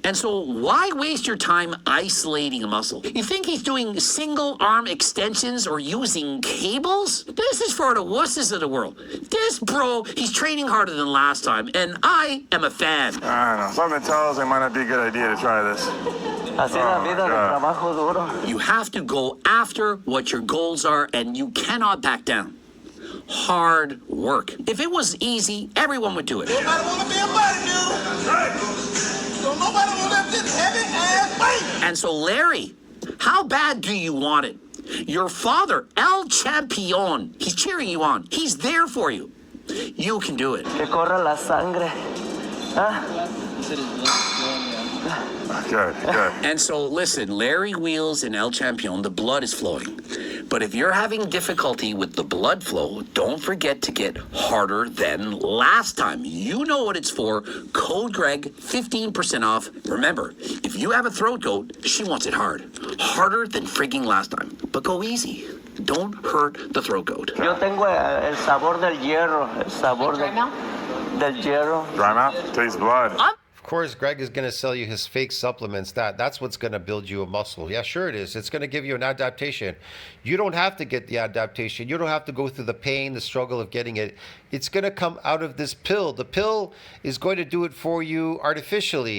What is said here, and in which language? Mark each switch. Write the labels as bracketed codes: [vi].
[en] And so why waste your time isolating a muscle? You think he's doing single arm extensions or using cables? This is for the wusses of the world. This bro, he's training harder than last time, and I am a fan. I don't know. Something tells me it might not be a good idea to try this. [es] Así la vida de trabajo duro. [en] You have to go after what your goals are, and you cannot back down. Hard work. If it was easy, everyone would do it. Nobody want to be a bodybuilder. So nobody want to lift this heavy ass weight. And so, Larry, how bad do you want it? Your father, El Campeon, he's cheering you on. He's there for you. You can do it. [es] Que corra la sangre. ¿Ah? [en] Good. And so, listen, Larry Wheels and El Champion, the blood is flowing. But if you're having difficulty with the blood flow, don't forget to get harder than last time. You know what it's for. Code Greg, 15% off. Remember, if you have a throat goat, she wants it hard. Harder than frigging last time. But go easy. Don't hurt the throat goat. [es] Yo tengo el sabor del hierro. El sabor del hierro. [en] Dry mouth? Taste blood. Of course, Greg is going to sell you his fake supplements. That's what's going to build you a muscle. Yeah, sure it is. It's going to give you an adaptation. You don't have to get the adaptation. You don't have to go through the pain, the struggle of getting it. It's going to come out of this pill. The pill is going to do it for you artificially.